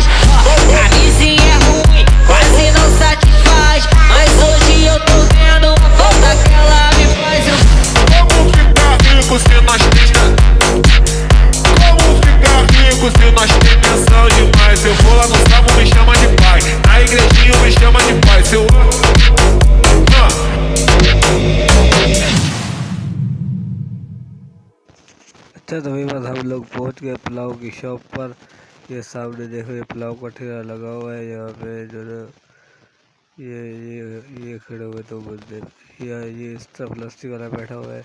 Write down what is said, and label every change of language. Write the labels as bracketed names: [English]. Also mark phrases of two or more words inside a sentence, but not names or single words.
[Portuguese] Ó, camisinha ruim, quase não satisfaz. Mas hoje eu tô vendo a falta que ela me faz. Como ficar rico se nós tem... Como ficar rico se nós tem pensão demais? Se eu vou lá no sapo me chama de pai, na igrejinha me chama de pai. Se eu... [Hindi] अच्छा, तो बस हम लोग पहुंच गए पुलाव की शॉप पर। ये सामने देखो, ये पुलाव का ठेला लगा हुआ है। यहाँ पे जो ना ये खड़े हुए दो बंदे, ये इस तरफ लस्सी वाला बैठा हुआ है।